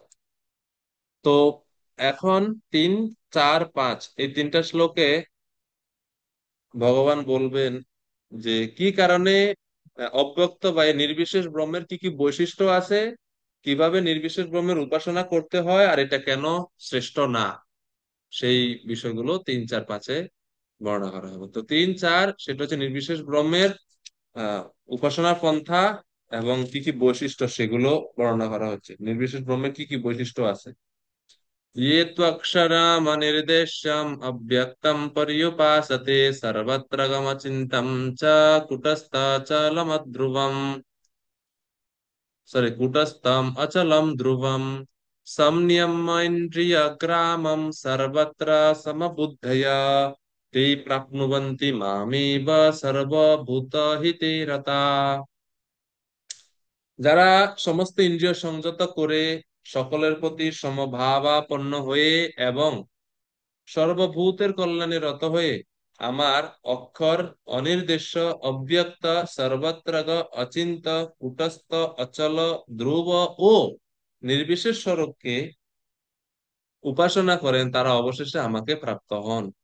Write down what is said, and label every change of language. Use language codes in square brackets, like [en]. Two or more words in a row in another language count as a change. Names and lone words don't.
[bn] তো এখন 3, 4, 5 এই তিনটা শ্লোকে ভগবান বলবেন যে কি কারণে অব্যক্ত বা এই নির্বিশেষ ব্রহ্মের কি কি বৈশিষ্ট্য আছে, কিভাবে নির্বিশেষ ব্রহ্মের উপাসনা করতে হয়, আর এটা কেন শ্রেষ্ঠ না, সেই বিষয়গুলো 3, 4, 5-এ বর্ণনা করা হবে। তো 3, 4 সেটা হচ্ছে নির্বিশেষ ব্রহ্মের আহ উপাসনার পন্থা এবং কি কি বৈশিষ্ট্য সেগুলো বর্ণনা করা হচ্ছে, নির্বিশেষ ব্রহ্মের কি কি বৈশিষ্ট্য আছে। [sa] ये त्वक्षरमनिर्देश्यम् अव्यक्तं पर्युपासते सर्वत्र गमचिन्तं च कुटस्थाचलमध्रुवम् सॉरी कुटस्थम् अचलं ध्रुवम् संयम्येन्द्रियग्रामं सर्वत्र समबुद्धया ते प्राप्नुवन्ति मामेव सर्वभूतहिते रता। [bn] যারা সমস্ত ইন্দ্রিয় সংযত করে সকলের প্রতি সমভাবাপন্ন হয়ে এবং সর্বভূতের কল্যাণে রত হয়ে আমার অক্ষর অনির্দেশ্য অব্যক্ত সর্বত্র অচিন্ত কূটস্থ অচল ধ্রুব ও নির্বিশেষ স্বরূপকে উপাসনা করেন, তারা অবশেষে আমাকে প্রাপ্ত হন।